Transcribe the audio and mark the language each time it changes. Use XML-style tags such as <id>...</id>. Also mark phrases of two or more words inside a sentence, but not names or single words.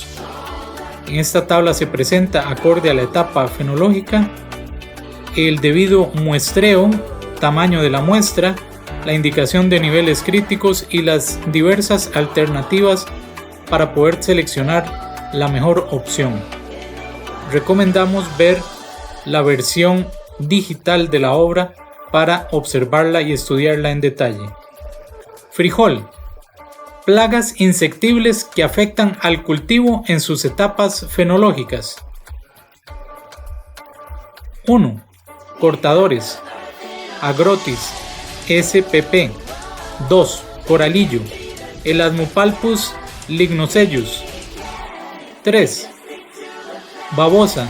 <es>En esta tabla se presenta, acorde a la etapa fenológica, el debido muestreo, tamaño de la muestra, la indicación de niveles críticos y las diversas alternativas para poder seleccionar la mejor opción. Recomendamos ver la versión digital de la obra para observarla y estudiarla en detalle. Frijol. Plagas insectibles que afectan al cultivo en sus etapas fenológicas. 1. Cortadores. Agrotis spp. 2. Coralillo. Elasmopalpus lignocellus. 3. Babosa.</es>